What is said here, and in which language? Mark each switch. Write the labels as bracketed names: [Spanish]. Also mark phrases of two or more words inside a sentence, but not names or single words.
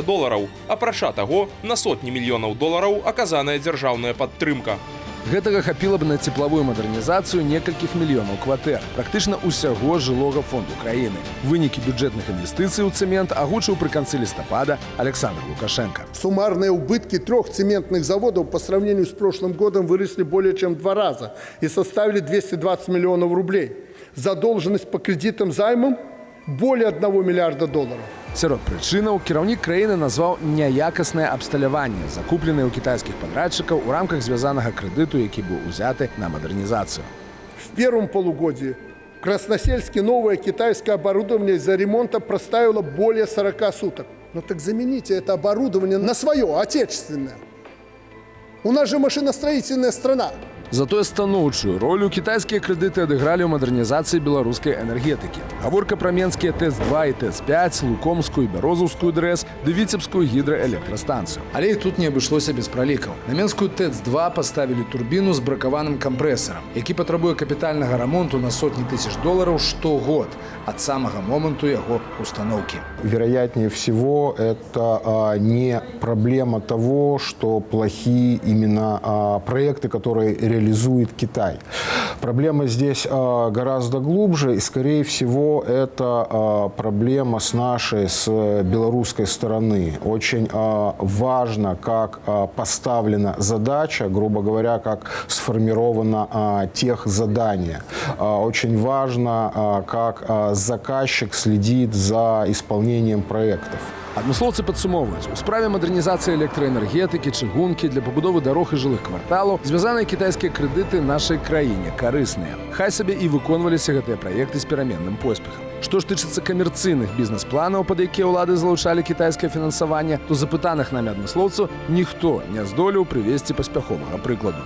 [Belarusian] Апрача таго, на сотні мільёнаў долараў аказаная дзяржаўная падтрымка. Гэтага хапіла б на цеплавую мадэрнізацыю некалькіх мільёнаў кватэр, практычна ўсяго жылога фонду краіны. Вынікі бюджэтных інвестыцый у цэмент агучыў пры канцы лістапада Александр Лукашенко. [Russian] Суммарные убытки 3 цементных заводов по сравнению с прошлым годом выросли более чем в 2 раза и составили 220 миллионов рублей. Задолженность по кредитам займам более $1 миллиарда. [Belarusian] Сярод прычынаў кіраўнік краіны назваў няякаснае абсталяванне, закупленае ў кітайскіх падрадчыкаў у рамках звязанага крэдыту, які быў узяты на мадэрнізацыю. [Russian] В первом полугодии в Красносельске новое китайское оборудование из-за ремонта проставило более 40 суток. Ну так замените это оборудование на свое, отечественное. У нас же машиностроительная страна. [Belarusian] Затое станоўчую ролю кітайскія крэдыты адыгралі ў мадэрнізацыі беларускай энергетыкі. Гаворка пра менскія ТЭЦ-2 і ТЭЦ-5, Лукомскую і Бярозаўскую ДРЭС ды Віцебскую гідраэлектрастанцыю. Але і тут не абышлося без пралікаў. На менскую ТЭЦ-2 паставілі турбіну з бракаваным кампрэсарам, які патрабуе капітальнага рамонту на сотні тысяч долараў штогод ад самага моманту яго установкі. [Russian] Вероятнее всего, это не проблема того, что плохие именно проекты, которые реализует Китай. Проблема здесь гораздо глубже, и, скорее всего, это проблема с нашей, с белорусской стороны. Очень важно, как поставлена задача, грубо говоря, как сформировано техзадание. Очень важно, как заказчик следит за исполнением проектов. [Belarusian] Адмыслоўцы падсумоўваюць, у справе мадэрнізацыі электраэнергетыкі, чыгункі для пабудовы дарог і жылых кварталаў звязаныя кітайскія крэдыты нашай краіне карысныя. Хай сабе і выконваліся гэтыя праекты з пераменным поспехам. Што ж тычыцца камерцыйных бізнес-планаў, пад якія ўлады залучалі кітайскае фінансаванне, то запытаных намі адмыслоўцаў ніхто не здолеў прывесці паспяховага прыкладу.